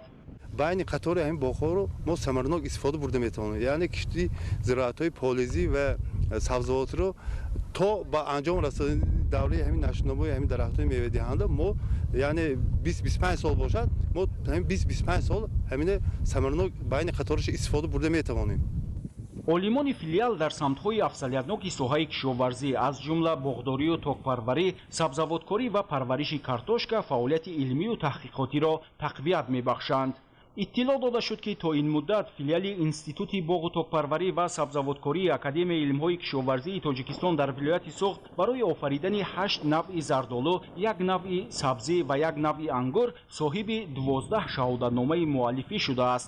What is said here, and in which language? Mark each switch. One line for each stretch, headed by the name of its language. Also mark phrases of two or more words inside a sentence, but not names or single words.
Persian: بین قطار همین باغ‌ها رو ما ثمرناک استفاده برده می‌توانیم، یعنی کشتی زراعت‌های پولیزی و سبزیجات رو تا به انجام رساندن دوره همین نشون‌نمای همین درخت‌های میوه‌دهنده ما یعنی 20-25 سال باشد ما همین 20-25 سال همین ثمرناک بین قطارش استفاده برده می‌توانیم.
Tajik: олимони филиал дар самтҳои афзалиятноки соҳаи кишоварзӣ аз ҷумла боғдорию токпарварӣ, сабзаводкорӣ ва парвариши картошка фаъолияти илмию таҳқиқотиро тақвият мебахшанд. иттилоъ дода шуд ки то ин муддат филиали институти боғу токпарварӣ ва сабзаводкории академияи илмҳои кишоварзии тоҷикистон дар вилояти Суғд барои офаридани 8 навъи зардолу, 1 навъи сабзӣ ва 1 навъи ангур соҳиби 12 шаҳодатномаи муаллифӣ шудааст.